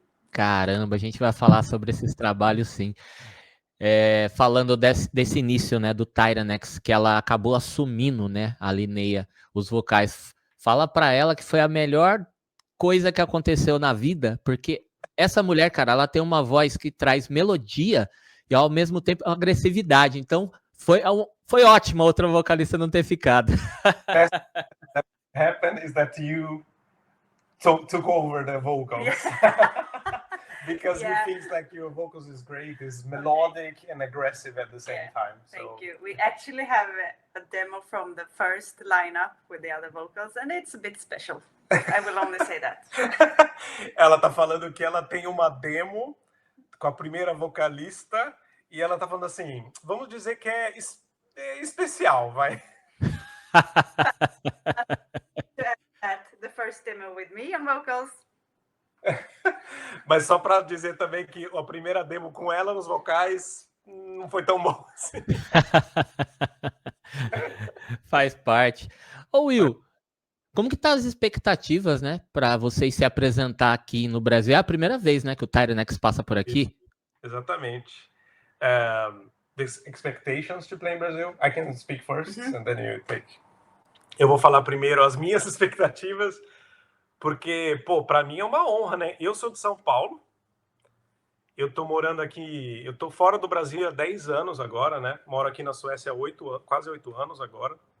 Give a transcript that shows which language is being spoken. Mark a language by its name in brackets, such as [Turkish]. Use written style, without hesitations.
[Portuguese] Caramba, a gente vai falar sobre esses trabalhos, sim. Falando desse início, né, do Tyrannex, que ela acabou assumindo, né, a Linnea, os vocais. Fala pra ela que foi a melhor coisa que aconteceu na vida, porque essa mulher, cara, ela tem uma voz que traz melodia e ao mesmo tempo agressividade. Então, foi ótimo a outra vocalista não ter ficado. [English] What happened is that you took over the vocals. Because he thinks like your vocals is great, is melodic and aggressive at the same time. Thank you. We actually have a demo from the first lineup with the other vocals, and it's a bit special. I will only say that. [Portuguese] Ela tá falando que ela tem uma demo com a primeira vocalista e ela tá falando assim, vamos dizer que é especial, vai. [English] The first demo with me on vocals. [Portuguese] Mas só para dizer também que a primeira demo com ela nos vocais não foi tão bom assim. Faz parte. Ô Will, como que tá as expectativas, né, para vocês se apresentar aqui no Brasil? É a primeira vez, né, que o Tyrannex passa por aqui? Isso, exatamente. [English] The expectations to play in Brazil. I can speak first, and then you take. [Portuguese] Eu vou falar primeiro as minhas expectativas. Porque, para mim é uma honra, né? Eu sou de São Paulo, eu tô morando aqui, eu tô fora do Brasil há 10 anos agora, né? Moro aqui na Suécia há quase 8 anos agora.